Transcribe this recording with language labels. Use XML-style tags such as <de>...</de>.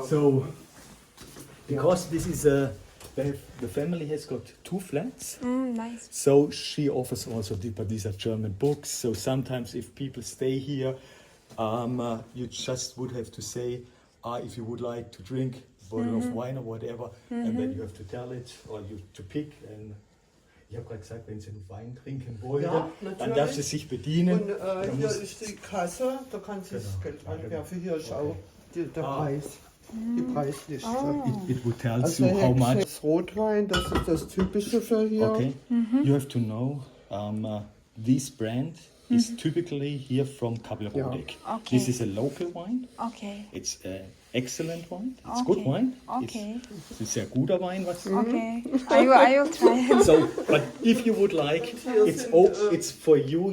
<en>So, because this is the family has got 2 flats. Nice. So she offers also, but these are German books. So sometimes if people stay here, you just would have to say, if you would like to drink a bottle of wine or whatever, and then you have to tell it or you to pick.</en> <de>And ich habe gerade gesagt, wenn Sie einen Wein trinken wollen, dann darf sie sich bedienen. Und hier ist die Kasse, da kann sie das Geld reinwerfen. Hier ist auch der Preis, die Preisliste.</de> <en>It would tell</en> <de>Also</de> <en>you how much.</en> <de>das Rotwein, das ist das Typische für hier.</de> <en>Okay, you have to know this brand is typically here from Kabelrodig. Okay. This is a local wine. Okay. It's excellent wine. It's good wine. Okay. It's</en> <de>sehr guter Wein. Was?</de> <en>Okay. I will try it. So, but if you would like, it's for you.</en>